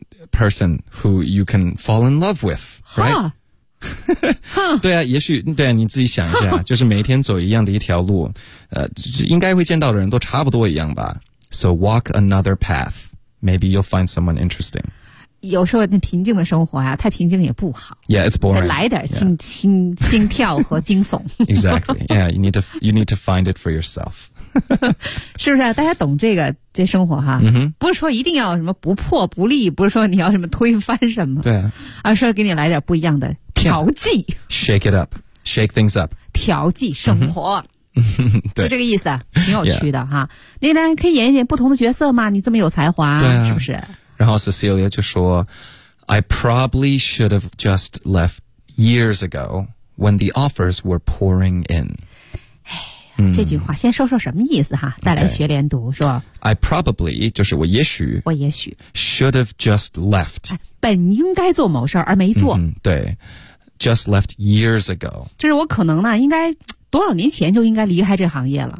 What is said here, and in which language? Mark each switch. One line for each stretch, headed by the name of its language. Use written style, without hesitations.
English: person who you can fall in love with， right？
Chinese: 对啊，也许对啊，你自己想一下，就是每一天走一样的一条路，应该会见到的人都差不多一样吧。
English: So walk another path。 Maybe you'll find someone interesting.
Chinese: 有时候那平静的生活啊，太平静也不好。
English: Yeah, it's boring.
Chinese: 来点心跳和惊悚。
English: Exactly. Yeah, you need to find it for yourself.
Chinese: 是不是啊？大家懂这生活哈、啊？ Mm-hmm. 不是说一定要什么不破不立，不是说你要什么推翻什么，对、啊，而是给你来点不一样的调剂。
English: Yeah. Shake it up, shake things up.
Chinese: 调剂生活。 Mm-hmm. 就这个意思，挺有趣的哈。你呢，可以演一演不同的角色嘛？你这么有才华，对啊、是不是？
English: 然后 Cecilia 就说 ：“I probably should have just left years ago when the offers were pouring in.
Chinese: 这句话先说说什么意思哈，再来学连读、
English: okay.
Chinese: 说
English: I probably, 就是我也许 should have just left.
Chinese: 本应该做某事而没做。
English: 对。 Just left years ago.
Chinese: 就是我可能呢应该多少年前就应该离开这行业了。